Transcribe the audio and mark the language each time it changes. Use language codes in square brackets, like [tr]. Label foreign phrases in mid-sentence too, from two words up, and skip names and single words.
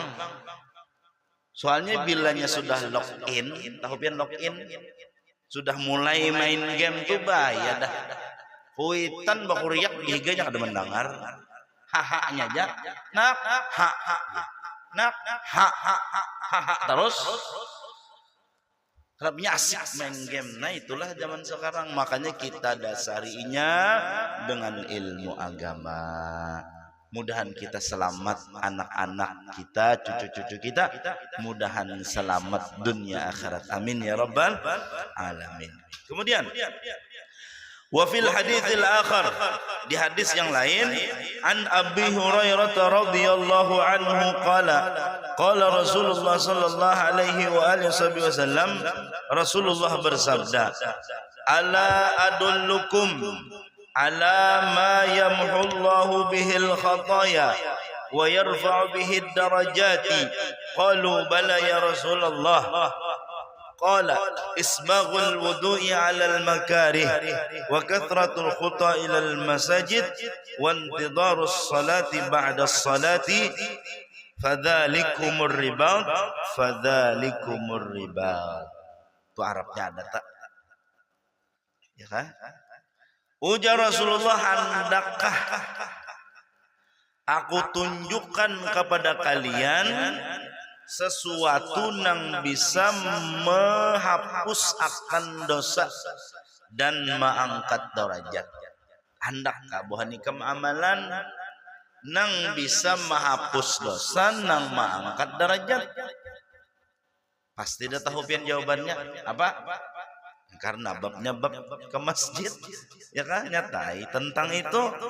[bjn] Soalnya bilanya sudah login, tahu pian login, sudah mulai main game tuh bahaya dah. Kuitan bakuriak giganya kada mendengar, haha-nya aja, nak, ha, nak, ha, terus. Kerapnya asik main game. [id] Nah itulah zaman sekarang. Makanya kita dasarinya dengan ilmu agama. Mudahan kita selamat, anak-anak kita, cucu-cucu kita, mudahan selamat dunia akhirat. [ar] آمين يا رب العالمين. [id] Kemudian [ar] وفي الحديث الآخر, [id] di hadis yang lain, [ar] عن أبي هريرة رضي الله عنه قال قال رسول الله صلى الله عليه وآله وسلم, [id] Rasulullah bersabda, [ar] ألا أدلكم على ما يمحو الله به الخطايا ويرفع به الدرجات. قالوا بلى يا رسول الله. قال إسباغ الوضوء على المكاره وكثرة الخطا إلى المساجد وانتظار الصلاة بعد الصلاة فذلكم الرباط، فذلكم الرباط. [id] Itu Arabnya ada tak? Ya kan? Ujar Rasulullah, hendakkah Aku tunjukkan kepada kalian sesuatu yang bisa menghapus akan dosa dan mengangkat derajat. [bjn] Hendak Abu Hanikam amalan nang bisa menghapus dosa, nang mengangkat derajat. Pasti dah tahu pian jawabannya apa? Karena babnya bab ke masjid, ya kan, nyatai tentang itu.